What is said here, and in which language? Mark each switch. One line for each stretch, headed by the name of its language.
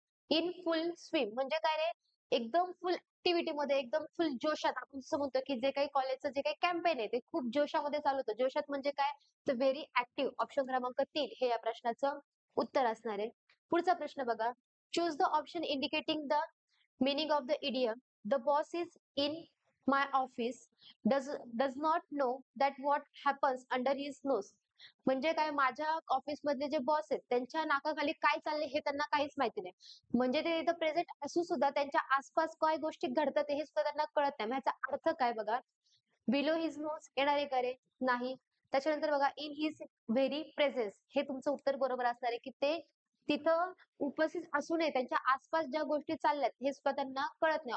English: in full swing
Marathi: म्हणजे काय रे? एकदम फुल ऍक्टिव्हिटी मध्ये एकदम फुल जोशात आपण असं म्हणतो की जे काही कॉलेजचं जे काही कॅम्पेन आहे ते खूप जोशामध्ये चालू होतं. जोशात म्हणजे काय? तर
English: Very active.
Marathi: ऑप्शन क्रमांक 3 हे या प्रश्नाचं उत्तर असणार आहे. पुढचा प्रश्न बघा.
English: Choose the option indicating the meaning of the idiom. The boss is in my office does not know that what happens under his nose.
Marathi: म्हणजे काय, माझ्या ऑफिस मधले जे बॉस आहेत त्यांच्या नाकाखाली काय चाललंय हे त्यांना काहीच माहिती नाही. म्हणजे ते इथं प्रेझेंट असून सुद्धा त्यांच्या आसपास काय गोष्टी घडतात हे सुद्धा त्यांना कळत नाही. मग ह्याचा अर्थ काय बघा.
English: below his nose
Marathi: येणारे करे नाही. त्याच्यानंतर बघा
English: in his very presence
Marathi: हे तुमचं उत्तर बरोबर असणार आहे की ते तिथं उपस्थित असू नये, त्यांच्या आसपास ज्या गोष्टी चालल्यात हे सुद्धा त्यांना कळत नाही.